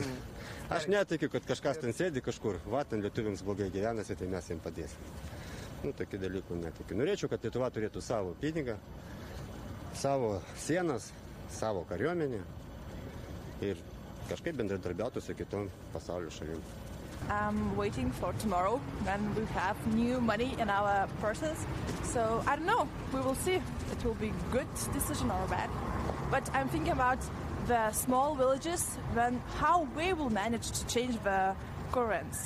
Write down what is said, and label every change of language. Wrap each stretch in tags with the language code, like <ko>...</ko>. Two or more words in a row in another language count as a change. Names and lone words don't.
<lt>Aš netikiu, kad kažkas ten sėdi kažkur, va, ten lietuviams blogai gyvenasi, tai mes jiems padėsim. Nu, tokių dalykų netikiu. Norėčiau, kad Lietuva turėtų savo pinigą, savo sienas, savo kariuomenę ir kažkaip bendradarbiautų su kitom pasaulio šalim.</lt> <en>I'm waiting for tomorrow when we have new money in our purses. So I don't know. We will see. It will be good decision or bad. But I'm thinking about the small villages when how we will manage to change the currents.</en>